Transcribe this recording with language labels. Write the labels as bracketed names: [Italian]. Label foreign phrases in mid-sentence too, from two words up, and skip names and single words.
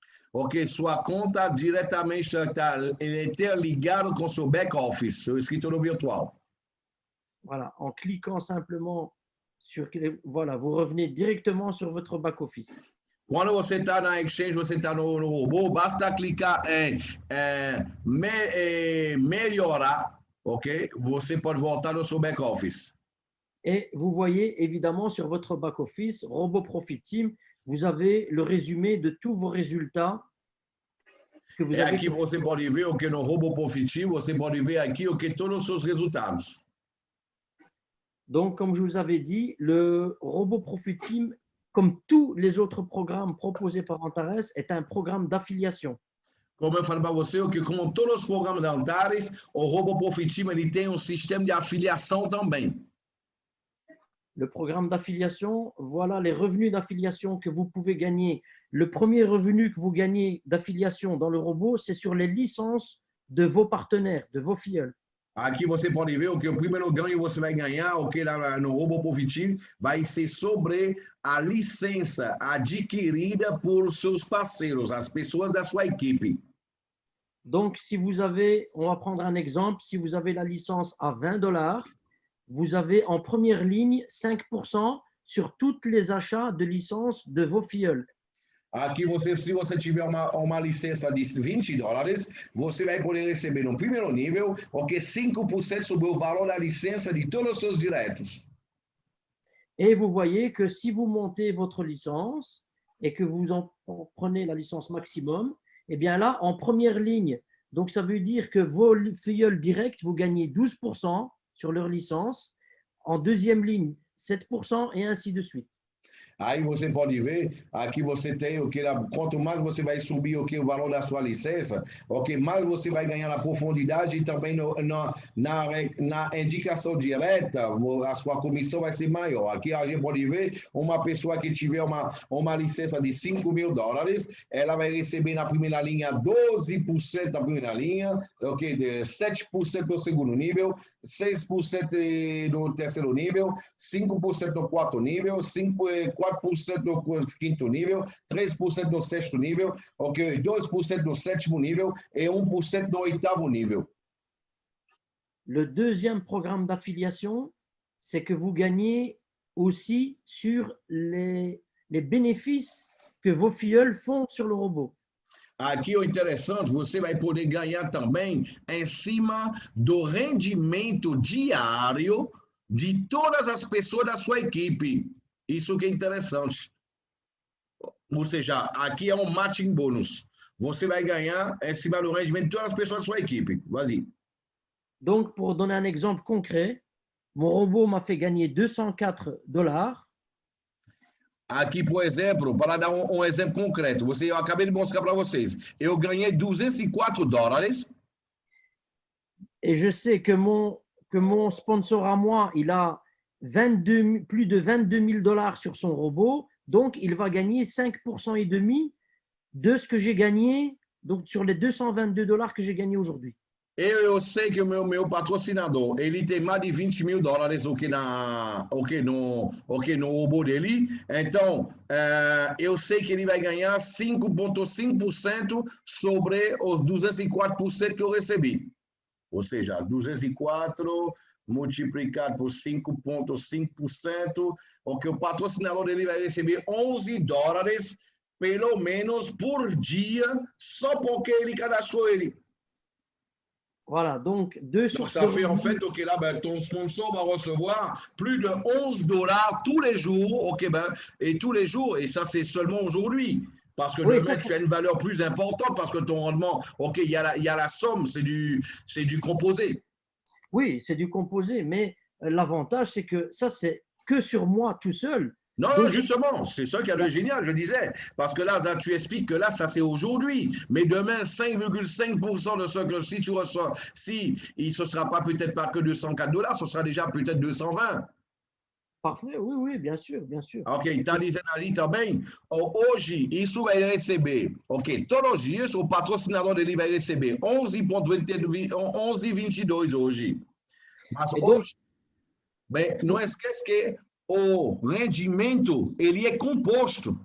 [Portuguese] Ok, sua conta diretamente está interligado com seu back-office, seu escritório virtual. [French] Voilà, en cliquant simplement sur, voilà, vous revenez directement sur votre back-office. [Portuguese] Quando você está na Exchange, você está no robô, basta clicar em melhorar, ok? Você pode voltar no seu back-office. [French] Et vous voyez évidemment sur votre back-office, Robot Profit Team, vous avez le résumé de tous vos résultats que vous avez. [Portuguese] Aqui você pode ver o que no Robot Profit Team, você pode ver aqui o que todos os seus resultados. [French] Donc, comme je vous avais dit, le Robot Profit Team, comme tous les autres programmes proposés par Antares, est un programme d'affiliation. [Portuguese] Como eu falei para você, que como todos os programas da Antares, o Robot Profit Team ele tem sistema de afiliação também. [French] Le programme d'affiliation, voilà les revenus d'affiliation que vous pouvez gagner. Le premier revenu que vous gagnez d'affiliation dans le robot, c'est sur les licences de vos partenaires, de vos filleuls. [Portuguese] Aqui você pode ver o que o primeiro ganho você vai ganhar, o que lá no Robot Profit Team vai ser sobre a licença adquirida por seus parceiros, as pessoas da sua equipe. [French] Donc, si vous avez, on va prendre un exemple, si vous avez la licence à 20 $, vous avez en première ligne 5% sur tous les achats de licences de vos filleuls. [Portuguese] Aqui, se você tiver uma licença de 20 $, você vai poder receber no primeiro nível, o que 5% sobre o valor da licença de todos os seus diretos. [French] Et vous voyez que si vous montez votre licence et que vous en prenez la licence maximum, eh bien là, en première ligne, donc ça veut dire que vos filleuls directs, vous gagnez 12% sur leur licence, en deuxième ligne, 7% et ainsi de suite. [Portuguese] Aí você pode ver, aqui você tem o que, quanto mais você vai subir o valor da sua licença, o que mais você vai ganhar na profundidade e também na indicação direta, a sua comissão vai ser maior. Aqui a gente pode ver uma pessoa que tiver uma licença de $5.000, ela vai receber na primeira linha 12% da primeira linha, ok, 7% do segundo nível, 6% no terceiro nível, 5% no quarto nível, 4% 4% do quinto nível, 3% do sexto nível, ok? 2% do sétimo nível e 1% do oitavo nível. [French] Le deuxième programme d'affiliation, c'est que vous gagnez aussi sur les bénéfices que vos filleuls font sur le robot. [Portuguese] Aqui o interessante, você vai poder ganhar também em cima do rendimento diário de todas as pessoas da sua equipe. Isso que é interessante. Ou seja, aqui é um [English] matching bônus. [Portuguese] Você vai ganhar em cima do rendimento de todas as pessoas da sua equipe. [French] Vas-y. Donc, pour donner un exemple concret, mon robot m'a fait gagner $204. [Portuguese] Aqui, por exemplo, para dar um exemplo concreto, eu acabei de mostrar para vocês. Eu ganhei $204. [French] Et je sais que mon sponsor à moi, il a plus de $22,000 sur son robot. Donc, il va gagner 5% et demi de ce que j'ai gagné, donc sur les $222 que j'ai gagné aujourd'hui. [Portuguese] Eu sei que o meu patrocinador, ele tem mais de $20 mil no robô dele. Então, eu sei que ele vai ganhar 5,5% sobre os 204% que eu recebi. Ou seja, 204 multiplicado por 5,5%, o que o patrocinador dele vai receber $11, pelo menos por dia, só porque ele cadastrou ele. [French] Voilà, donc deux Donc, sources ça de fait en revenus. fait, OK, là, ben, ton sponsor va recevoir plus de $11 tous les jours, OK, ben, et tous les jours, et ça, c'est seulement aujourd'hui. Parce que Oui, demain, ça, tu as une valeur plus importante parce que ton rendement, OK, il y a la somme, c'est du composé. oui, c'est du composé, mais l'avantage, c'est que ça, c'est que sur moi tout seul. Non, Donc, justement, c'est ça qui est le génial, je disais. Parce que là, tu expliques que là, ça c'est aujourd'hui. Mais demain, 5,5% de ce que si tu reçois, si il ne sera pas peut-être pas que $204, ce sera déjà peut-être 220. Parfait, oui, oui, bien sûr, bien sûr. [Portuguese] Ok, está dizendo ali também, hoje isso vai receber, ok, todos os dias o patrocinador dele vai receber 11,22 hoje. Mas [French] Et donc, [Portuguese] hoje, bem, não esquece que o rendimento, ele é composto.